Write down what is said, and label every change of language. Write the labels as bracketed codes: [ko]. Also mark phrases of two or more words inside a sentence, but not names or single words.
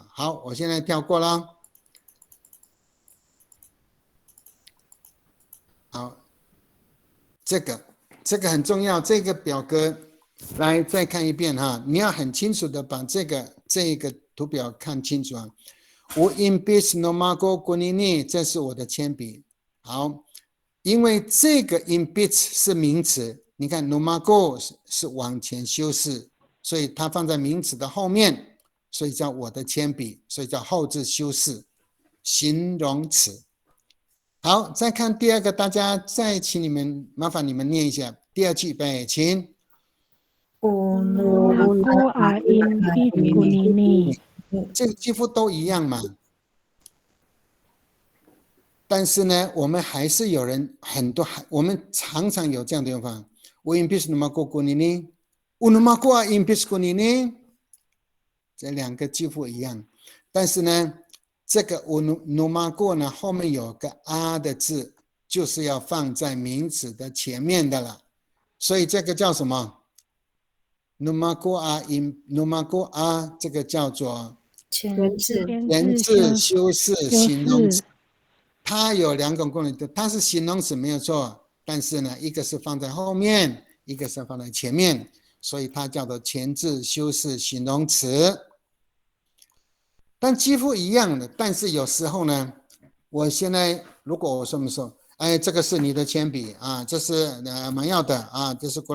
[zh] 好，我现在跳过了。好，这个很重要，这个表格来再看一遍哈，你要很清楚的把这个图表看清楚啊。 [ami] 我 imbis numago gunini， [zh] 这是我的铅笔。好，因为这个 imbis 是名词，你看 numago 是往前修饰，所以它放在名词的后面，所以叫我的铅笔，所以叫后置修饰形容词。好，再看第二个，大家再请你们麻烦你们念一下第二句，预备，请。 [ami] numago a imbis kunini [zh] 这个几乎都一样嘛。但是呢，我们还是有人我们常常有这样的用法。 [ami] 我 imbis numago kunini， numago a imbis kunini， [zh] 这两个几乎一样。但是呢，这个 numago 呢后面有个 r 的字，就是要放在名词的前面的了。所以这个叫什么 ？ [ami] numago a [zh] 这个叫做前置，前置修饰形容词。它有两种功能，它是形容词没有错，但是呢，一个是放在后面，一个是放在前面，所以它叫做前置修饰形容词。但几乎一样的，但是有时候呢， 我现在如果我这么说，哎，这个是你的铅笔啊，这是马耀的啊，这是